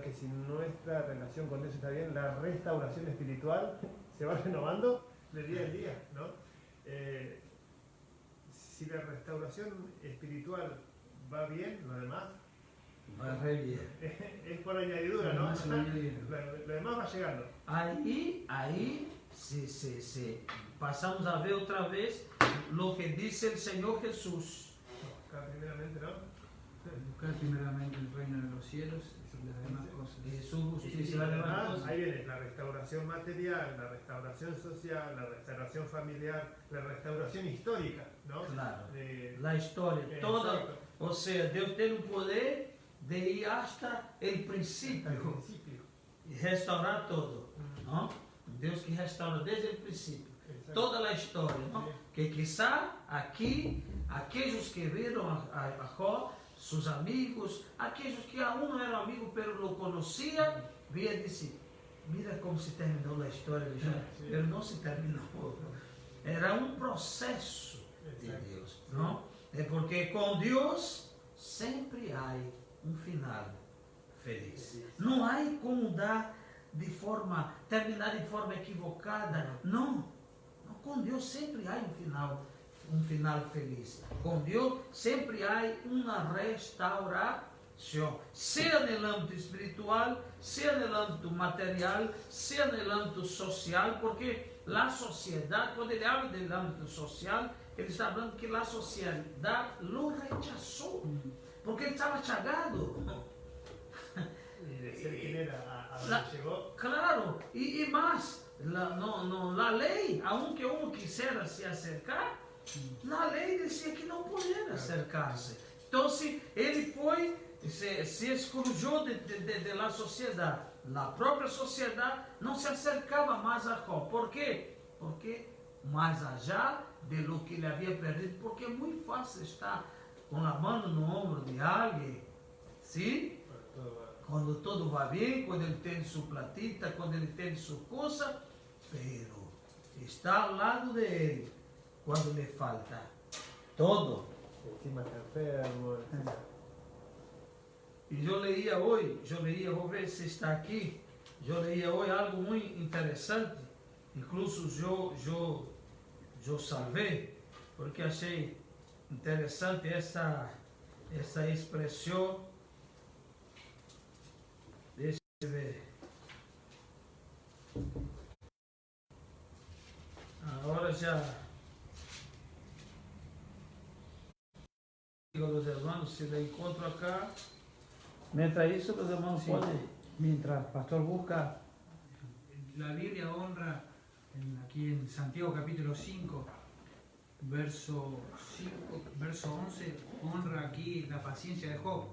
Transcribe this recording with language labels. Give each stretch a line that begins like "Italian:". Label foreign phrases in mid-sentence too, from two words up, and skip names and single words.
Spanish: Que si nuestra relación con Dios está bien, la restauración espiritual se va renovando de día en día, ¿no? Si la restauración espiritual va bien, lo demás va re bien. Es por añadidura, ¿no? Lo demás va llegando.
Portuguese: Aí se passamos a ver outra vez
Spanish: lo que dice el Señor Jesús. Buscar primeramente, ¿no? Buscar primeramente el reino de los cielos y las demás cosas. Su justicia y las demás cosas. Ahí viene la restauración material, la restauración social, la restauración familiar, la restauración histórica, ¿no? Claro. La historia, toda. O sea,
Portuguese: Deus tem o poder de ir
Spanish: hasta el principio y restaurar todo, ¿no? Deus que restaura desde el principio. Exacto. Toda la historia, ¿no? Sí. Que quizá aquí, aquellos que vieron a Jó, sus amigos, aquellos que aún no eran amigos, pero lo conocían, veían y decían, mira cómo se terminó la historia de Jó, sí. Pero no se terminó. Era un proceso de Dios, ¿no?
Portuguese: Porque
Spanish: con Dios
Portuguese: sempre há um final feliz. Não há como terminar de forma equivocada. Não. Com Deus sempre há um final feliz. Com Deus sempre há uma restauração, seja no âmbito espiritual, seja no âmbito material, seja no âmbito social,
Spanish: porque la sociedad, cuando él habla del ámbito social, él está hablando que la sociedad lo rechazó, porque él estaba chagado. Y de ser quien era a La- donde llegó. Claro, y más, la ley, aunque uno quisiera se acercar, la ley decía que no podía acercarse. Entonces, él fue, se excluyó de la sociedad. La propia sociedad no se acercaba más a Job. ¿Por qué? Porque más allá de lo que le había perdido, porque es muy fácil estar con la mano no hombro de alguien, ¿sí?
Portuguese: Quando tudo vai bem, quando ele tem sua platita, quando ele tem sua coisa, pero está ao lado dele quando lhe falta todo.
Spanish: Encima está enfermo.
Portuguese: E eu leía hoje, vou ver se está aqui, eu leía hoje algo muito interessante, incluso eu salvei, porque achei interessante essa expressão. Deixa eu ver. Agora já digo
Spanish: a los hermanos, si la encontro acá. Mientras eso, los hermanos Sí. pueden. Mientras Pastor busca, la Biblia honra aquí en Santiago capítulo 5, verso 11, honra aquí la paciencia de Job.